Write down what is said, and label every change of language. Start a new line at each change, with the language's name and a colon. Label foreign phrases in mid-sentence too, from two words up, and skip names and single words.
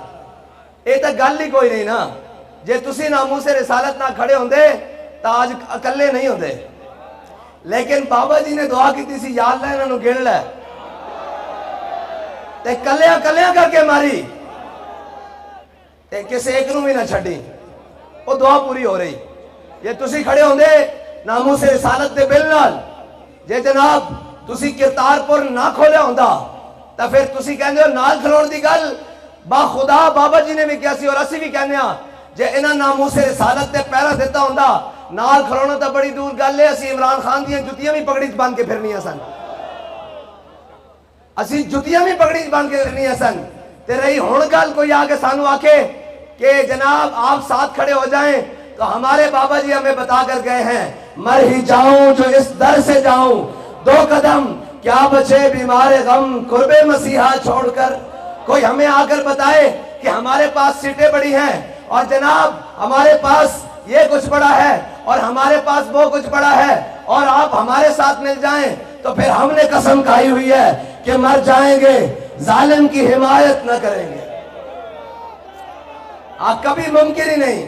Punjabi: یہ تو گل ہی کوئی نہیں نا، جے تسی ناموس رسالت نہ کھڑے ہوندے تو آج اکلے نہیں ہوندے،
Urdu: لیکن بابا جی نے دعا کی تھی
Punjabi: سی یا اللہ انہوں نے گن لے تے کلیاں کلیاں کر کے ماری تے کسی ایک نو بھی نہ چھڑی، وہ دعا پوری ہو رہی۔ یہ تسی کھڑے ہوندے ناموس رسالت دے بل نال، جے جناب تسی کرتارپور نہ کھولے ہوندا تا پھر تسی کہندے ہو نال کھلون دی گل با خدا بابا جی نے بھی کیا سی اور اسی بھی کہنے ہاں، جے انہاں ناموس رسالت تے پہرا دیتا ہوندا نال کھلونا تا بڑی دور گل ہے، اسی عمران خان دیاں جتیاں بھی پگڑی باندھ کے پھرنیاں سن، اسی جتیاں بھی پگڑی باندھ کے پھرنیاں سن، تے رہی ہن گل کوئی آگے سانو آکے کہ
Urdu: جناب آپ ساتھ کھڑے ہو جائیں، تو ہمارے بابا جی ہمیں بتا کر گئے ہیں مر ہی جاؤں جو اس در سے جاؤں، دو قدم کیا بچے بیمار غم قرب مسیحا چھوڑ کر۔ کوئی ہمیں آ کر بتائے کہ ہمارے پاس سیٹیں بڑی ہیں اور جناب ہمارے پاس یہ کچھ بڑا ہے اور ہمارے پاس وہ کچھ بڑا ہے، اور آپ ہمارے ساتھ مل جائیں تو پھر ہم نے قسم کھائی ہوئی ہے کہ مر جائیں گے ظالم کی حمایت نہ کریں گے، آپ کبھی ممکن ہی نہیں۔